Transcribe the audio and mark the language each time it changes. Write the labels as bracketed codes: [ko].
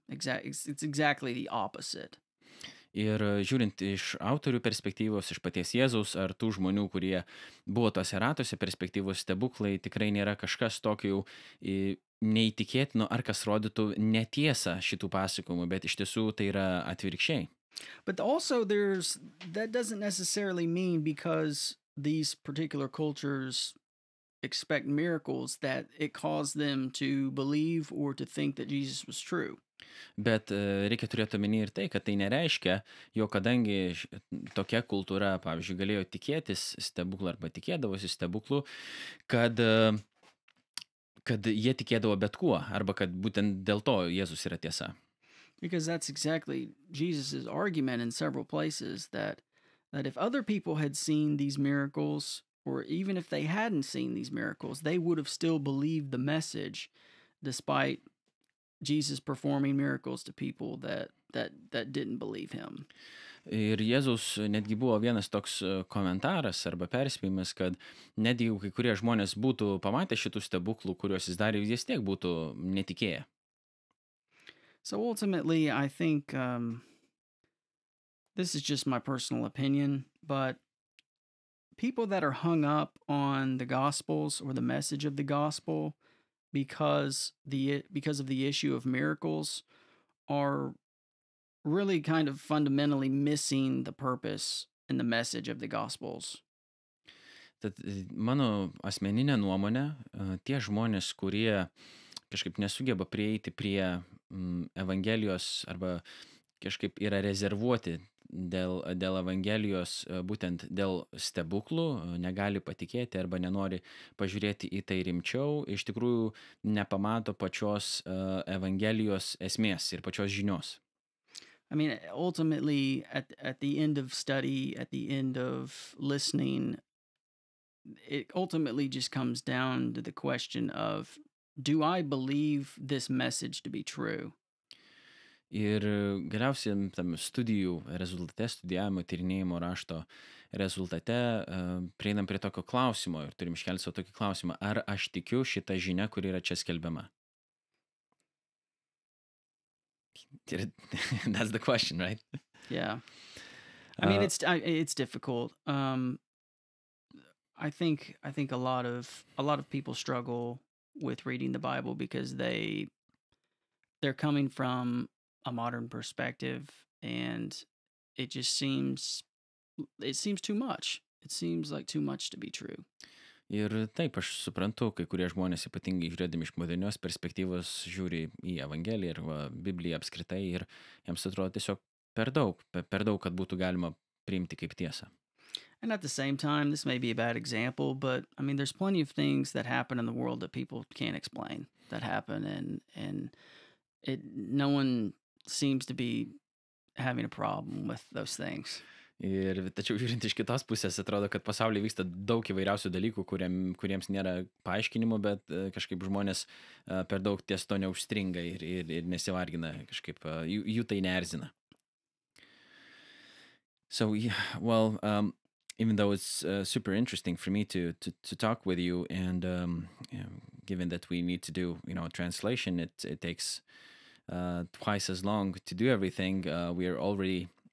[en] It's exactly the opposite. [lt] Ir žiūrint iš autorių perspektyvos, iš paties Jėzaus ar tų žmonių, kurie buvo tose ratuose perspektyvos, stebuklai tikrai nėra kažkas tokio neįtikėtino ar kas rodytų netiesą šitų pasakojimų, bet iš tiesų tai yra atvirkščiai. [en] But also that doesn't necessarily mean because these particular cultures expect miracles that it caused them to believe or to think that Jesus was true. [lt] Bet reikia turėti omeny ir tai, kad tai nereiškia, jog kadangi tokia kultūra, pavyzdžiui, galėjo tikėtis stebuklų arba tikėdavosi stebuklų, kad jie tikėdavo bet kuo, arba kad būtent dėl to Jėzus yra tiesa. [en] Because that's exactly Jesus' argument in several places, that if other people had seen these miracles, or even if they hadn't seen these miracles, they would have still believed the message despite Jesus performing miracles to people that didn't believe him. [lt] Ir Jėzaus netgi buvo vienas toks komentaras arba perspėjimas, kad net jeigu kai kurie žmonės būtų pamatę šitų stebuklų, kuriuos jis darė, jis tiek būtų netikėję. [en] So ultimately, I think this is just my personal opinion, but people that are hung up on the Gospels or the message of the gospel because of the issue of miracles are really kind of fundamentally missing the purpose and the message of the Gospels. [lt] Tad mano asmeninė nuomonė, tie žmonės, kurie kažkaip nesugeba prieiti prie Evangelijos arba kažkaip yra rezervuoti dėl Evangelijos, būtent dėl stebuklų, negali patikėti arba nenori pažiūrėti į tai rimčiau, iš tikrųjų nepamato pačios Evangelijos esmės ir pačios žinios. [en] I mean, ultimately, at the end of study, at the end of listening, it ultimately just comes down to the question of, do I believe this message to be true? [lt] Ir galiausiai tam studijų rezultate, studijavimo, tyrinėjimo rašto rezultate prieinam prie tokio klausimo ir turim iškelti savo tokį klausimą, ar aš tikiu šitą žinią, kuri yra čia skelbiama? [en] That's the question, right? Yeah. I mean, it's difficult. I think a lot of people struggle with reading the Bible because they're coming from a modern perspective, and it seems too much. It seems like too much to be true. [lt] Ir taip, aš suprantu, kai kurie žmonės ypatingai žiūrėdami iš modernios perspektyvos žiūri į Evangeliją ir Bibliją apskritai ir jiems atrodo tiesiog per daug, kad būtų galima priimti kaip tiesą. [en] And at the same time, this may be a bad example, but I mean, there's plenty of things that happen in the world that people can't explain that happen, and no one seems to be having a problem with those things. [lt] Ir tačiau žiūrint iš kitos pusės, atrodo, kad pasaulyje vyksta daug įvairiausių dalykų, kuriems nėra paaiškinimo, bet kažkaip žmonės per daug ties to neužstringa ir nesivargina, kažkaip jų tai neerzina. [en] So, well, even though it's super interesting for me to talk with you, and given that we need to do, a translation, it takes twice as long to do everything. We are already